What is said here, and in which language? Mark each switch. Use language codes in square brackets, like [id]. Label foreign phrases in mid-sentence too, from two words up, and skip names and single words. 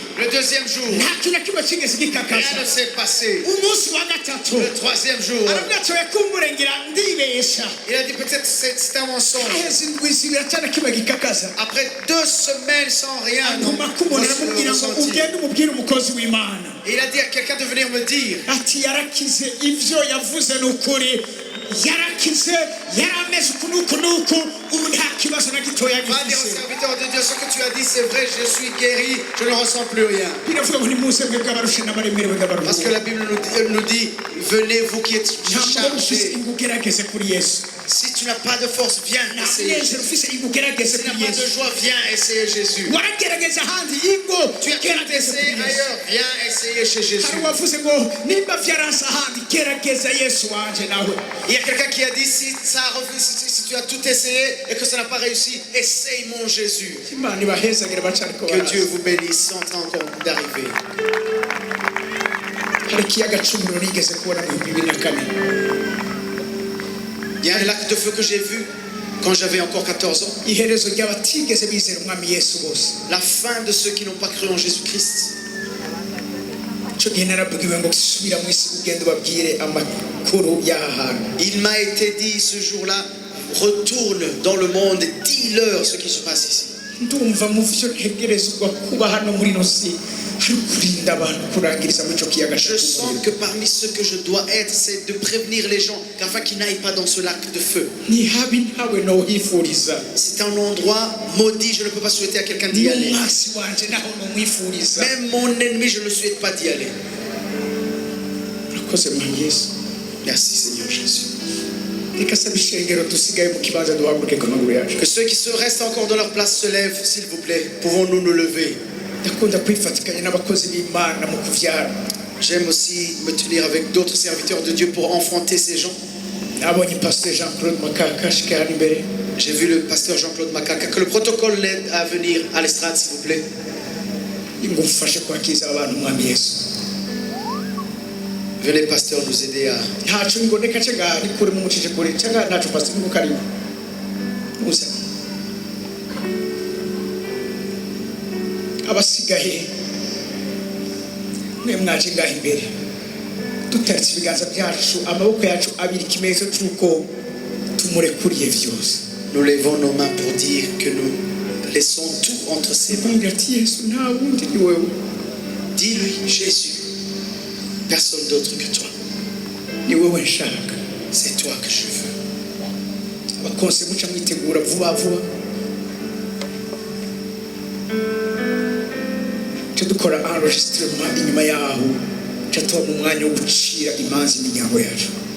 [fr] Le deuxième jour, [rn] nta kintu na kimwe kigeze [fr] rien [rn] gikakaza [fr] ne s'est passé. [rn] umunsi wa gatatu [fr] Le troisième jour, [rn] arabwatoye kumburengera ndibesha [fr] il a dit peut-être c'est un mensonge. [rn] aheza indwi zibiri atana kimwe gikakaza [fr] Après 2 semaines sans rien [rn] antuma kumubona aramubwira ngo [fr] ressentir. [rn] ugende umubwire umukozi w'imana [fr] Et il a dit à quelqu'un de venir me dire, [rn] ati yarakize ivyo yavuze n'ukuri yarakize yarameze uku n'uku n'uku ubu nta kibazo na gitoya [fr] va dire au [rn] gifise [fr] serviteur de Dieu, ce que tu as dit c'est vrai, je suis guéri, je ne ressens plus rien. [rn] biravuga ngo nimuze mwe bw'abarushe n'abaremerewe [fr] Parce que [rn] bw'abaruhuka [fr] la Bible nous dit, venez vous qui êtes [rn] ntabwo ufise [fr] chargés. [rn] ngo ugerageze kuri yesu [fr] Si tu n'as pas de force, viens [rn] nta [fr] essayer. [rn] munezero ufise igugerageze [fr] Si tu n'as [rn] kuri [fr] pas de [rn] yesu [fr] joie, viens essayer Jésus. [rn] waragerageza ahandi yigo [fr] Tu as tout [rn] gerageza [fr] essayé [rn] kuri yesu [fr] ailleurs, viens essayer chez Jésus. [rn] hari uwavuze ngo nimba vyaranse ahandi gerageza yesu wanje nawe [fr] Il y a quelqu'un qui a dit si tu as tout essayé et que ça n'a pas réussi, essaye mon Jésus. [rn] imana ibahezagire bacariko [fr] Que Dieu vous bénisse, sont en train encore d'arriver. [rn] hari ikiyaga c'umuriro nigeze kubona mu 2004 [fr] Il y a un lac de feu que j'ai vu quand j'avais encore 14 ans. [rn] iherezo ry'abatigeze bizera umwami yesu bose [fr] La fin de ceux qui n'ont pas cru en Jésus-Christ. [rn] ico gihe narabwiwe ngo subira mu isi ugende ubabwire amakuru y'aha hantu [fr] Il m'a été dit ce jour-là, retourne dans le monde et dis-leur ce qui se passe ici. [rn] ndumva mu vyo ntegerezwa kuba hano muri ino si hari kurinda abantu kurangiriza muri ico kiyaga [fr] Je sens que parmi ce que je dois être, c'est de prévenir les gens afin qu'ils n'aillent pas dans ce lac de feu. [rn] ntihabi ntawe nohifuriza [fr] C'est un endroit maudit, je ne peux pas souhaiter à quelqu'un d'y aller. [rn] n'umwasi wanje naho nomwifuriza [fr] Même mon ennemi, je ne souhaite pas d'y aller. [rn] urakoze mwami yesu [fr] Merci Seigneur Jésus. [rn] reka saba ishengero dusigaye mu kibanza duhaguruke ku maguru yacu [fr] Que ceux qui se restent encore dans leur place se lèvent, s'il vous plaît. Pouvons-nous nous lever? [rn] ndakunda kwifatikanya n'abakozi b'imana mu kuvyara [fr] J'aime aussi me tenir avec d'autres serviteurs de Dieu pour enfanter ces gens. [rn] nabonye pasteur Jean Claude Makaka ashika hano imbere [fr] J'ai vu le pasteur Jean-Claude Makaka. Que le protocole l'aide à venir à l'estrade, s'il vous plaît. [rn] ngo mfashe kwakiriza abantu umwami yesu [fr] Venez, pasteur, nous aider à... [rn] ntaco ngondeka ce ngaha ari kure mumucije kure cyangwa ntaco pasteur ngo karibu musa abasigaye mwe mwaje ngaha imbere dutaritse ibiganza byacu amaboko yacu abiri ikimenyetso cy'uko tumurekuriye vyose [fr] Nous levons nos mains pour dire que nous laissons tout entre ses mains. [rn] bambwira ati yesu nta wundi ni wewe [fr] Dis-lui, Jésus, personne d'autre que toi. [rn] ni wewe nshaka [fr] C'est toi que je veux. [rn] abakonse muca mwitegura vuba vuba cyo dukora enregistrement inyuma yaho cyo tuba mu mwanya wo gucira imanza imiryango yacu